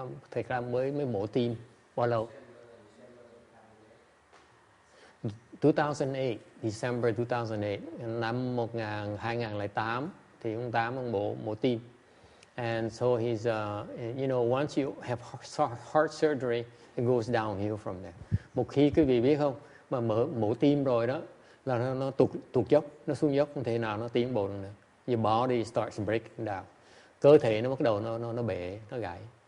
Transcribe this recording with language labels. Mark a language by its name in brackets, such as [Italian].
[Vietnamese] Thật ra mới mổ tim bao lâu? 2008, December 2008, năm 2008 thì ông Tám mổ tim. [English] And so he's, you know, once you have heart surgery, it goes downhill from there. [Vietnamese] Một khi quý vị biết không, mà mổ tim rồi đó, là nó tụt dốc, nó xuống dốc, không thể nào nó tiến bộ được nữa. [English] Your body starts breaking down. [Vietnamese] Cơ thể nó bắt đầu nó bể, nó gãy.